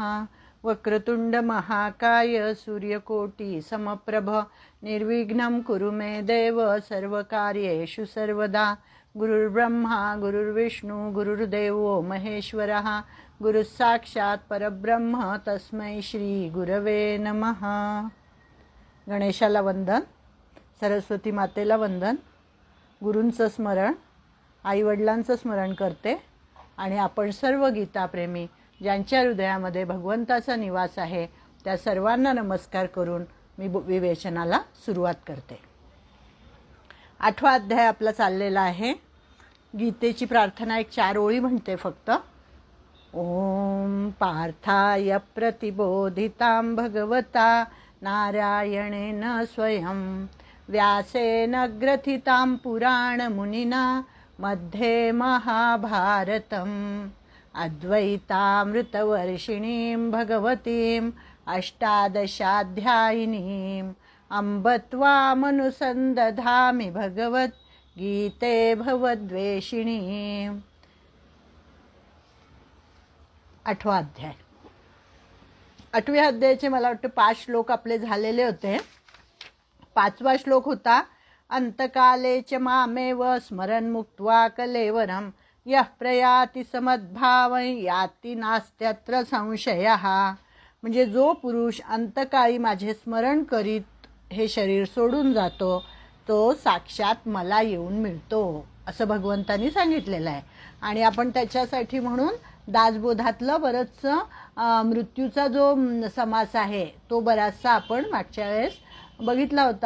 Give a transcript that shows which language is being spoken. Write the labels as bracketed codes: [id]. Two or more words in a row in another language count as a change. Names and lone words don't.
[sa] वक्रतुंड महाकाय सूर्यकोटि समप्रभ निर्विघ्नं कुरु मे देव सर्वकार्येषु सर्वदा। गुरुर्ब्रह्मा गुरुर्विष्णु गुरुर्देवो महेश्वरः गुरुस्साक्षात् परब्रह्म तस्मै श्री गुरवे नमः। [mr] गणेशाला वंदन, सरस्वती मातेला वंदन, गुरूंचं स्मरण, आईवडिलांचं स्मरण करते आणि आपण सर्व गीताप्रेमी ज्यांच्या हृदयामध्ये भगवंताचा निवास आहे त्या सर्वांना नमस्कार करून मी विवेचनाला सुरुवात करते। 8वा अध्याय आपला चाललेला आहे। गीतेची प्रार्थना एक 4 ओळी म्हणते फक्त। [sa] ओम पार्थाय प्रतिबोधितां भगवता नारायणेन स्वयं व्यासेन ग्रथितां पुराणमुनिना मध्ये महाभारतम् अद्वैतामृतवर्षिणीं भगवतीम् अष्टादशाध्यायिनीम् अम्ब त्वामनुसन्दधामि भगवद्गीते भवद्वेषिणीम्। [mr] 8वा अध्याय। 8व्या अध्यायाचे मला वाटतं 5 श्लोक आपले झालेले होते। 5वा श्लोक होता [sa] अंतकाले च मामेव स्मरन् मुक्त्वा कलेवरं यः प्रयाति समद्भावं याति नास्त्यत्र संशयः। [mr] म्हणजे जो पुरुष अंतकाळी माझे स्मरण करीत हे शरीर सोडून जातो तो साक्षात मला येऊन मिळतो असं भगवंतांनी सांगितलेलं आहे। आणि आपण त्याच्यासाठी म्हणून दासबोधातलं बरंचसं मृत्यूचा जो समास आहे तो बराचसा आपण मागच्या वेळेस बघितला होता।